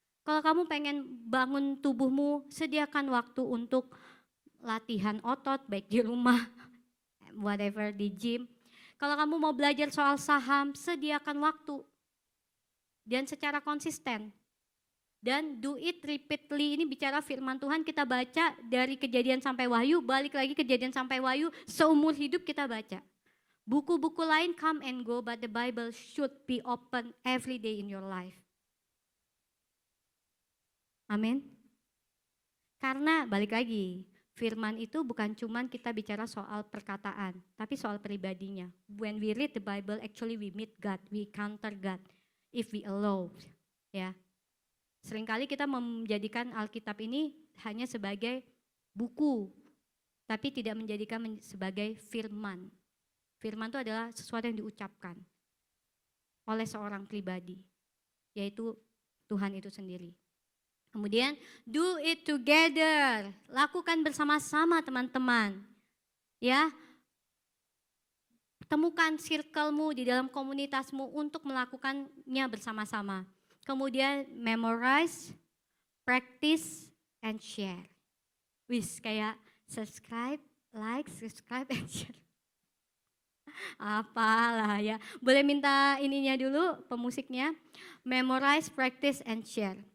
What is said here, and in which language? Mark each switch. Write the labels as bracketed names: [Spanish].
[Indonesian] Kalau kamu pengen bangun tubuhmu, sediakan waktu untuk latihan otot, baik di rumah, whatever, di gym. Kalau kamu mau belajar soal saham, sediakan waktu. Dan secara konsisten. Dan [English] do it repeatedly, [Indonesian] ini bicara firman Tuhan, kita baca dari Kejadian sampai Wahyu, balik lagi Kejadian sampai Wahyu, seumur hidup kita baca. Buku-buku lain [English] come and go, but the Bible should be open every day in your life. [Indonesian] Amin. Karena balik lagi, Firman itu bukan cuman kita bicara soal perkataan, tapi soal pribadinya. [English] When we read the Bible, actually we meet God, we encounter God, if we allow. [Indonesian] Ya, seringkali kita menjadikan Alkitab ini hanya sebagai buku, tapi tidak menjadikan sebagai firman. Firman itu adalah sesuatu yang diucapkan oleh seorang pribadi, yaitu Tuhan itu sendiri. [English] Kemudian, do it together. [Indonesian] Lakukan bersama-sama teman-teman. Ya, temukan circle-mu di dalam komunitasmu untuk melakukannya bersama-sama. [English] Kemudian, memorize, practice, and share. Wis, kayak subscribe, like, subscribe, and share. [Indonesian] Apalah ya. Boleh minta ininya dulu, pemusiknya. [English] Memorize, practice, and share.